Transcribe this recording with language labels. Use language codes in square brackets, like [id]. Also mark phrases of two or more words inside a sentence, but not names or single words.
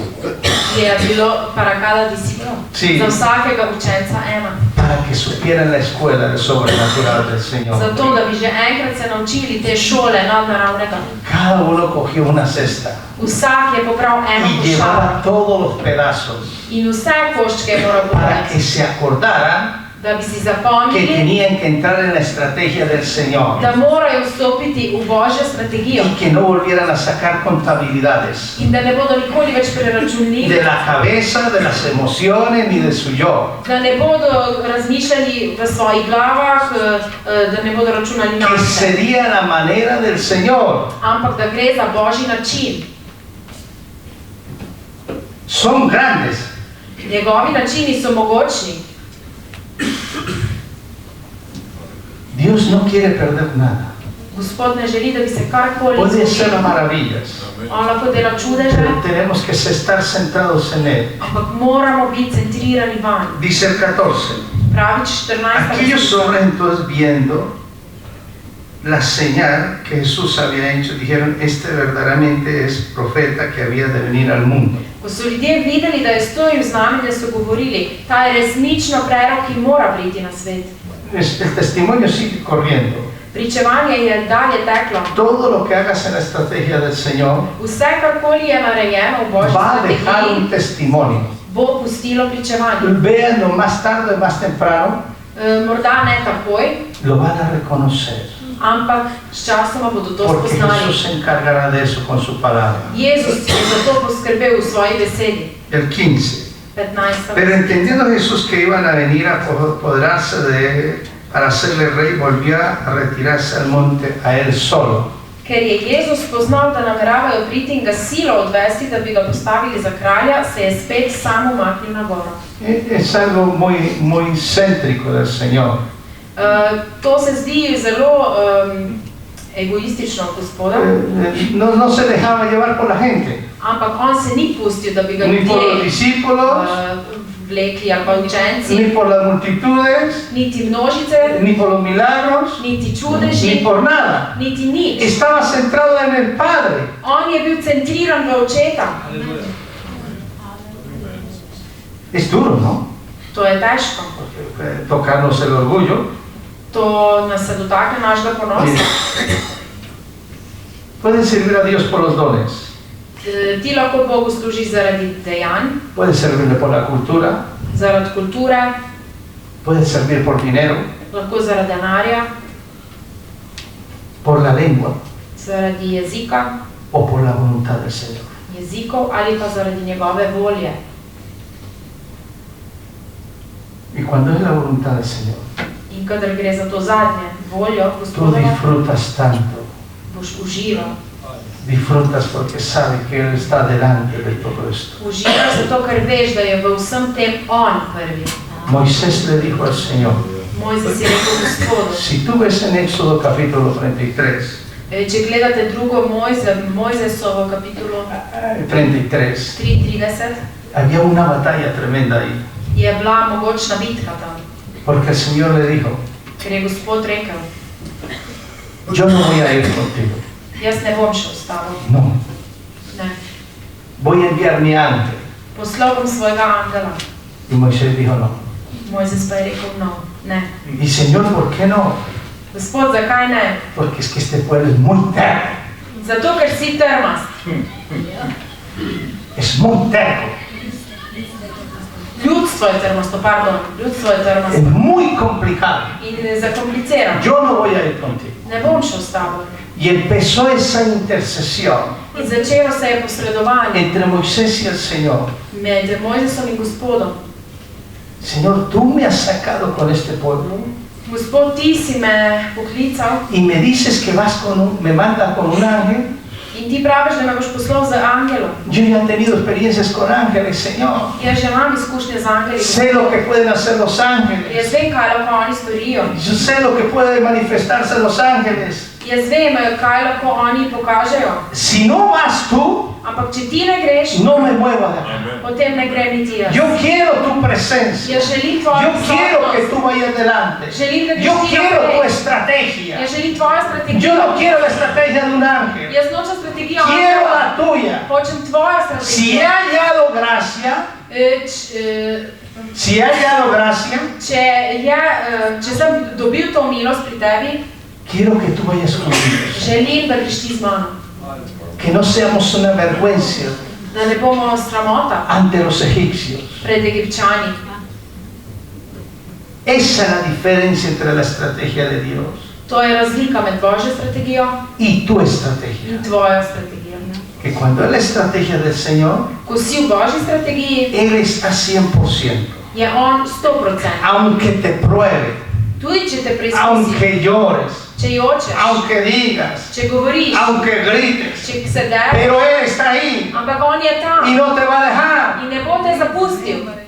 [sl] je bilo [es] para cada disciplo. Sí. [sl] Za vsakega učenca ena. [es] para que supieran la escuela del sobrenatural del Señor. [sl] Zato, da bi že enkrat se naučili te šole nadnaravnega. [es] Cada uno cogió una cesta [sl] Vsak je pobral eno [es] y [sl] košaro. [es] llevaba todos los pedazos [sl] In vse koščke je moral [es] para que [sl] pobrati. [es] se acordaran [sl] Da bi si [es] que [sl] zapomnili, [es] tenían que entrar en la estrategia del Señor [sl] da morajo vstopiti v Božjo strategijo. [es] y que no volvieran a sacar contabilidades [sl] In da ne bodo nikoli več preračunljivi. [es] de la cabeza, de las emociones ni de su yo. [sl] Da ne bodo razmišljali v svojih glavah, da ne bodo računali na [es] Que [sl] se. [es] sería la manera del Señor. [sl] Ampak da gre za Božji način. [es] Son grandes. [sl] Njegovi načini so mogočni. [es] Dios no quiere perder nada. [sl] Gospod ne želi, da bi se karkoli [es] Puede hacer [sl] zgodilo. [es] maravillas, [sl] On lahko dela čudeže, [es] pero tenemos que estar sentados en Él. [sl] ampak moramo biti centrirani vanj. [es] Dice el 14. [sl] Pravi 14. [es] Aquellos hombres entonces viendo la señal que Jesús había hecho, dijeron, este verdaderamente es profeta que había de venir al mundo. [sl] Ko so ljudje videli, da je storil znamenje, so govorili, ta je resnično prerok, ki mora priti na svet. [es] El testimonio sigue corriendo. [sl] Pričevanje je dalje teklo. [es] Todo lo que hagas en la estrategia del Señor [sl] Vse, karkoli je narejeno v Božji [es] va a dejar un [sl] strategiji, [es] testimonio. [sl] bo pustilo pričevanje. [es] Véanlo más tarde, más temprano, [sl] Morda ne takoj, [es] lo van a reconocer. [sl] ampak s časoma bodo to [es] Porque [sl] spoznali. [es] Jesús se encargará de eso con su palabra. [sl] Jezus je za to poskrbel v svoji besedi. [es] El 15. 15. Pero entendiendo Jesús que iban a venir a apoderarse de él para hacerle rey, volvió a retirarse al monte a él solo. [sl] Ker je Jezus spoznal, da nameravajo priti in ga silo odvesti, da bi ga postavili za kralja, se je spet sam umaknil na goro. [es] Es algo muy céntrico del Señor. [sl] To se zdi zelo egoistično od Gospoda, [es] No se dejaba llevar por la gente, [sl] ampak on se ni pustil, da bi ga [es] ni por los [sl] ljudje [es] discípulos, [sl] vlekli ali pa [es] ni [sl] učenci, [es] por las multitudes, [sl] niti množice, [es] ni por los milagros, [sl] niti [es] ni [sl] čudeži, [es] por nada. [sl] niti nič. [es] Estaba centrado en el Padre. [sl] On je bil centriran v očeta. [es] Es duro, ¿no? [sl] To je težko. [es] Tocarnos el orgullo. [sl] To nas se dotakne našega ponosa. [es] Pueden servir a Dios por los dones. [sl] Ti lahko Bogu služiš zaradi dejanj, [es] puedes servirle por la cultura, [sl] zaradi kulture, [es] puedes servir por dinero, [sl] lahko zaradi denarja, [es] por la lengua [sl] zaradi jezika, [es] o por la voluntad del Señor. [sl] jezikov ali pa zaradi njegove volje. [es] Y cuando es la voluntad del Señor, [sl] In kadar gre za to zadnje voljo [es] tú [sl] Gospodovo, [es] disfrutas tanto, [sl] boš užival. [es] disfrutas porque sabes que Él está delante de todo esto. [sl] Uživaš zato, ker veš, da je v vsem tem on prvi. [es] Moisés le dijo al Señor, [sl] Mojzes je rekel Gospodu. [es] si tú ves en Éxodo capítulo 33, [sl] Če gledate drugo Mojzesovo kapitulo 33, 33, [es] había una batalla tremenda ahí, [sl] je bila mogočna bitka tam. [es] porque el Señor le dijo, [sl] Ker je Gospod rekel, [es] yo no voy a ir contigo, [sl] jaz ne bom šel s tabo. [es] no, [sl] Ne. [es] voy a enviar mi ángel. [sl] Poslal bom svojega angela. [es] Y Moisés dijo, no. [sl] Mojzes pa je rekel, no, ne. [es] Y Señor, ¿por qué no? [sl] Gospod, zakaj ne? [es] Porque es que este pueblo es muy terco, [sl] Zato, ker si trmast. [es] es muy terco, [sl] Ljudstvo je trmasto, pardon, ljudstvo je [es] es [sl] trmasto. [es] muy complicado. [sl] In je zakomplicirano. [es] Yo no voy a ir contigo. [sl] Ne bom šel s tabo. [es] Y empezó esa intercesión [sl] In začelo se je posredovanje [es] entre Moisés y el Señor. [sl] med Mojzesom in Gospodom. [es] Señor, tú me has sacado con este pueblo [sl] Gospod, ti si me poklical [es] y me dices que me mandas con un ángel. [sl] in ti praviš, da me boš poslal z angelom. [es] Yo ya he tenido experiencias con ángeles, Señor. [sl] Jaz že imam izkušnje z angeli. [es] Sé lo que pueden hacer los ángeles. [sl] Jaz vem, kaj lahko oni storijo. [es] Yo sé lo que puede manifestarse los ángeles. [sl] Jaz vem, kaj lahko oni pokažejo. [es] Si no vas tú, [sl] Ampak če ti ne greš, [es] no me muevo de acá. [sl] potem ne gre niti jaz. [es] Yo quiero tu presencia. [sl] Jaz želim tvojo [es] Yo quiero que [sl] prisotnost. [es] tú vayas delante. [sl] Želim, da [es] Yo [sl] greš ti [es] quiero tu [sl] naprej. [es] estrategia. [sl] Jaz želim tvojo strategijo. [es] Yo no quiero la estrategia de un ángel. [sl] Jaz nočem strategijo [es] Quiero [sl] angela. [es] la tuya. [sl] Hočem tvojo [es] Si he [sl] strategijo. [es] hallado gracia, si he hallado gracia, [sl] Če sem dobil to milost pri tebi, [es] quiero que tú vayas conmigo. [sl] želim, da greš ti z mano. [es] Que no seamos una vergüenza [sl] Da ne bomo sramota [es] ante los egipcios. [sl] pred Egipčani. [es] Esa es la diferencia entre la estrategia de Dios [sl] To je razlika med Božjo strategijo [es] y tu estrategia. [sl] in tvojo strategijo. [es] Que cuando es la estrategia del Señor, [sl] Ko si v Božji strategiji, [es] Él está 100%. [sl] je on 100%. [es] Aunque te pruebe, [sl] Tudi če te preizkusi, [es] aunque llores, [sl] če jočeš, [es] aunque digas, [sl] če govoriš, [es] aunque grites, [sl] če se dere, [es] pero Él está ahí [sl] ampak on je tam [es] y no te va a dejar. [sl] in ne bo te zapustil.